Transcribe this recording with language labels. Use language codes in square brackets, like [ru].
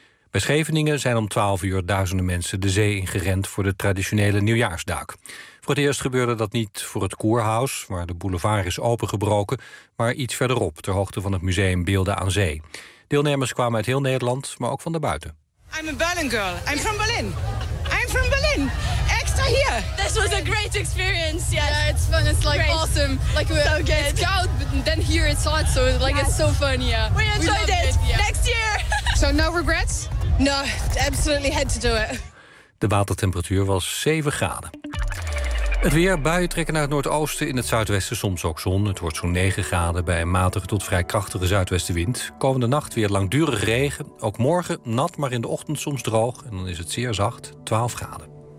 [nl] Bij Scheveningen zijn om 12 uur duizenden mensen de zee ingerend voor de traditionele nieuwjaarsduik. Voor het eerst gebeurde dat niet voor het Koerhuis, waar de boulevard is opengebroken, maar iets verderop, ter hoogte van het museum Beelden aan Zee. Deelnemers kwamen uit heel Nederland, maar ook van daarbuiten. [en] I'm a Berlin girl. I'm from Berlin. I'm from Berlin. Extra here. This was a great experience. Yeah, it's fun. It's like great. Awesome. Like we're so good. It's koud, but then here it's hot, so like yes. It's so fun. Yeah. We enjoyed it. Yeah. Next year. So no regrets? No, absolutely had to do it. [nl] De watertemperatuur was 7 graden. Het weer, buien trekken naar het noordoosten, in het zuidwesten soms ook zon. Het wordt zo'n 9 graden bij een matige tot vrij krachtige zuidwestenwind. Komende nacht weer langdurig regen. Ook morgen nat, maar in de ochtend soms droog. En dan is het zeer zacht, 12 graden.